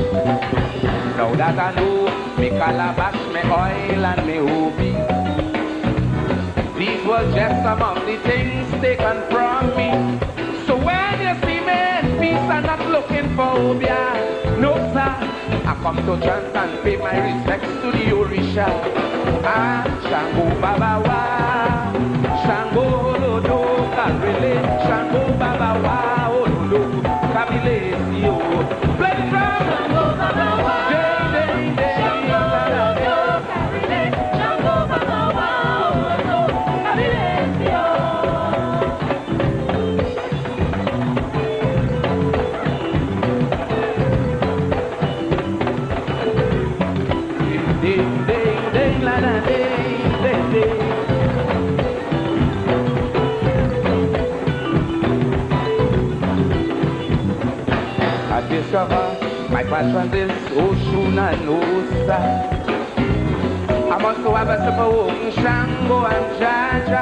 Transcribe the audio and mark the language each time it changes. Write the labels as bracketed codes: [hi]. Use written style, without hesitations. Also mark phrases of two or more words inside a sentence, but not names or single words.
[en] Now that I know me calabash, me oil and me hobby, These were just some of the things taken from me. So when you see me in peace, I'm not looking for Obia. No sir, I come to chant and pay my respects to the Orisha. [yo] Ah, Shango Baba Wa, Shango Lodo Karele, Shango Baba Wa, Olodo Kabile Sio. [en] Play the drum. [yo] Shango Baba Wa, Shango Lodo Karele, Shango Baba Wa, Olodo Kabile Sio. Ding ding ding la la ding ding ding. [en] I discover my passion is Oshun and Osa. I must have a simple Shango and Jaja.